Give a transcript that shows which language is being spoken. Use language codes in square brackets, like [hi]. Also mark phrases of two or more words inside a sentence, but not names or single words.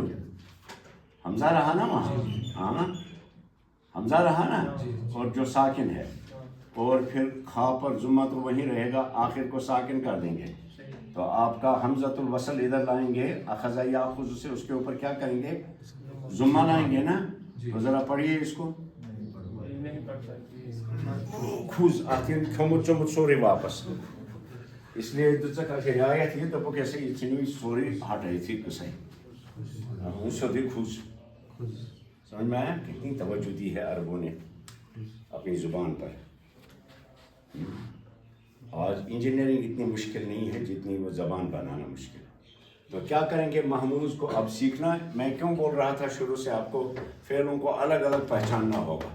[ur] حمزہ رہا نا وہاں، ہاں حمزہ رہا نا، اور جو ساکن ہے، اور پھر خا پر ضمہ تو وہیں رہے گا، آخر کو ساکن کر دیں گے، تو تو آپ کا حمزۃ الوصل ادھر لائیں گے، [ar] اخذ یاخذ [ur] سے اس کے اوپر کیا کریں گے؟ ضمہ لائیں گے نا. تو ذرا پڑھیے اس کو. [ks] کھوز اتھ ین کھیومت چومت سورُے واپس. [ur] اس لیے [ks] دِژٕکھ اکھ رعایت یہ دوٚپُکھ یہِ ہسا یہِ ژھٕنِو یہِ سورُے ہٹٲیتھٕے قٕصے. سیوٚدُے کھوز. [ur] سمجھ میں آیا؟ کتنی توجہ دی ہے عربوں نے اپنی زبان پر. آج انجینئرنگ اتنی مشکل نہیں ہے جتنی وہ زبان بنانا مشکل ہے. تو کیا کریں گے؟ محموز کو اب سیکھنا. میں کیوں بول رہا تھا شروع سے آپ کو فعلوں کو الگ الگ پہچاننا ہوگا.